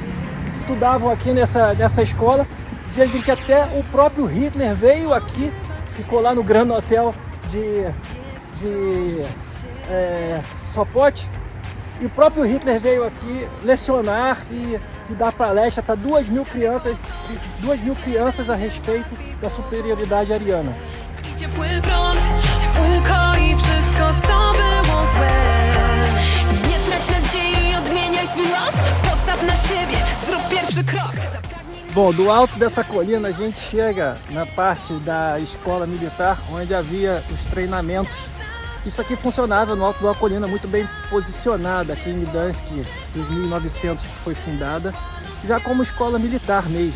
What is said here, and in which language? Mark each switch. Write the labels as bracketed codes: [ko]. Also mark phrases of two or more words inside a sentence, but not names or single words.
[pt] Estudavam aqui nessa escola. Dizem que até o próprio Hitler veio aqui, ficou lá no Grand Hotel de Sopot, e o próprio Hitler veio aqui lecionar e dar palestra para 2.000 crianças a respeito da superioridade ariana. [pl] Ciepły front ukoi wszystko, co było złe. Nie trać nadziei, odmieniaj swój los. Postaw na siebie, zrób pierwszy krok. [pt] Bom, do alto dessa colina a gente chega na parte da escola militar, onde havia os treinamentos. Isso aqui funcionava no alto da colina, muito bem posicionada aqui em Gdansk, 1900 que foi fundada, já como escola militar mesmo.